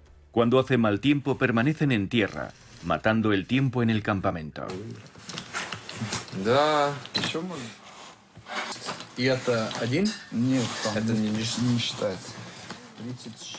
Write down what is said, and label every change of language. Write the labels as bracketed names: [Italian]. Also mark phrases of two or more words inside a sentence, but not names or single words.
[Spanish] Cuando hace mal tiempo permanecen en tierra, matando el tiempo en el campamento. [Russian] Да. Еще можно? И это один? Нет, это не считается. 36.